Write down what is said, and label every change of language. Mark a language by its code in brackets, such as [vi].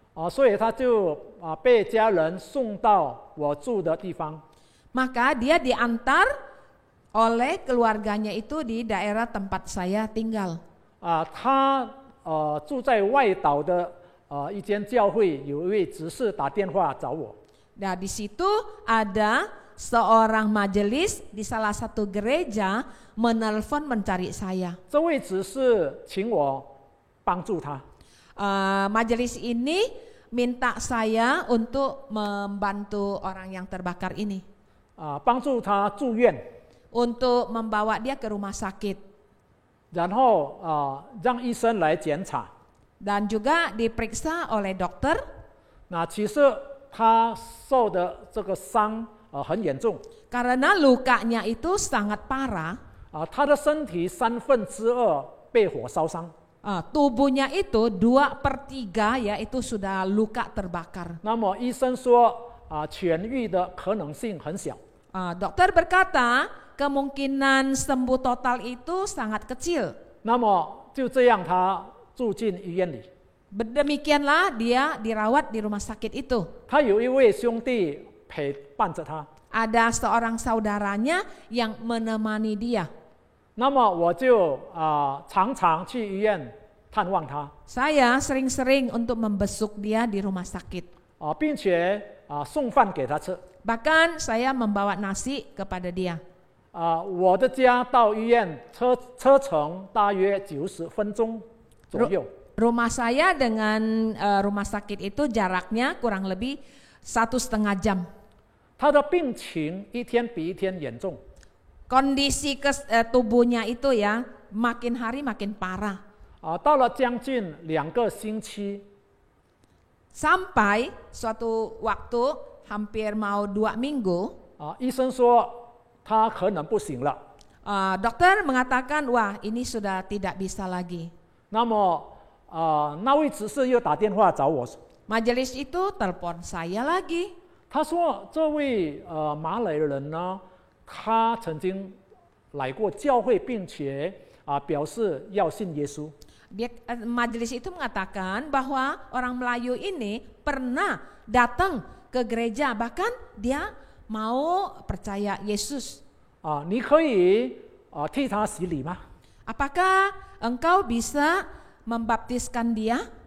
[zh] 所以他就被家人送到我住的地方。 [id] Maka dia diantar oleh keluarganya itu di daerah tempat saya tinggal. [zh] 他住在外岛的一间教会，有一位执事打电话找我。 [id] Nah, di situ ada seorang majelis di salah satu gereja menelpon mencari saya. [zh] 这位执事请我帮助他。 [id] Majelis ini minta saya untuk membantu orang yang terbakar ini. [zh] 帮助他住院。 [id] Untuk membawa dia ke rumah sakit. [zh] 然后让医生来检查。 [id] Dan juga diperiksa oleh dokter. [zh] 其实他受的这个伤很严重。 [id] Karena lukanya itu sangat parah. [zh] 他的身体2/3被火烧伤。 [id] Tubuhnya itu 2/3 ya itu sudah luka terbakar. [zh] 那么医生说痊愈的可能性很小。 [id] Dokter berkata kemungkinan sembuh total itu sangat kecil. [zh] 那么就这样他住进医院里。 [id] Demikianlah dia dirawat di rumah sakit itu. [zh] 他有一位兄弟陪伴着他。 [id] Ada seorang saudaranya yang menemani dia. [zh] 那么我就常常去医院探望他。 [id] Saya sering-sering untuk membesuk dia di rumah sakit. [zh] 并且送饭给他吃。 [id] Bahkan saya membawa nasi kepada dia. [zh] 我的家到医院车程大约90分钟左右。 [id] Rumah saya dengan rumah sakit itu jaraknya kurang lebih 1,5 jam. [zh] 他的病情一天比一天严重。 [id] Kondisi tubuhnya itu ya makin hari makin parah. [zh] 到了将近2个星期。 [id] Sampai suatu waktu hampir mau 2 minggu. [zh] 医生说他可能不行了。 [id] Dokter mengatakan wah ini sudah tidak bisa lagi. [zh] 那么那位执事又打电话找我， [id] Majelis itu telepon saya lagi. [zh] 他说这位马来人呢，他曾经来过教会，并且表示要信耶稣。 [id] Majelis itu mengatakan bahwa orang Melayu ini pernah datang ke gereja, bahkan dia mau percaya Yesus. [zh] 你可以替他洗礼吗？ [id] Apakah engkau bisa membaptiskan dia?